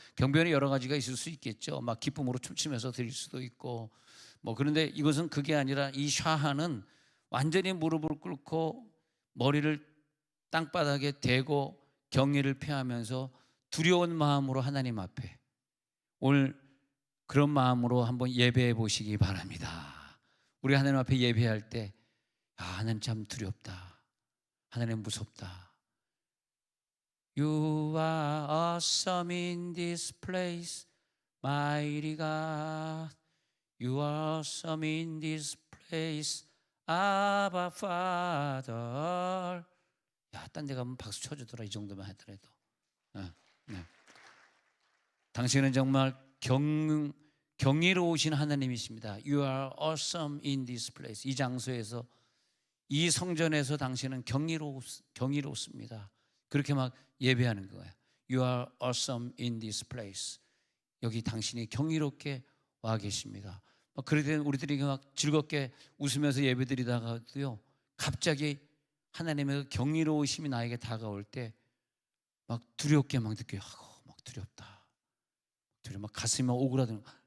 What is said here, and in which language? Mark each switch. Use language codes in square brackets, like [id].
[ko] 경배는 여러 가지가 있을 수 있겠죠. 막 기쁨으로 춤추면서 드릴 수도 있고 뭐 그런데 이것은 그게 아니라 이 샤하는 완전히 무릎을 꿇고 머리를 땅바닥에 대고 경의를 표하면서 두려운 마음으로 하나님 앞에 오늘 그런 마음으로 한번 예배해 보시기 바랍니다. 우리 하나님 앞에 예배할 때 하나님 참 두렵다. 하나님 무섭다. [en] You are awesome in this place, mighty God. You are awesome in this place, Abba Father. [ko] 야, 딴 데 가면 박수 쳐주더라. 이 정도만 하더라도. 네. 당신은 정말 경이로우신 하나님이십니다. [en] You are awesome in this place. [ko] 이 장소에서 이 성전에서 당신은 경이롭습니다. 그렇게 막 예배하는 거예요. [en] You are awesome in this place. [ko] 여기 당신이 경이롭게 와 계십니다. 그럴 때 우리들이 막 즐겁게 웃으면서 예배드리다가도요 갑자기 하나님의 경이로우심이 나에게 다가올 때 막 두렵게 막 느껴요. 막 두렵다. 막 가슴이 막 오그라드는.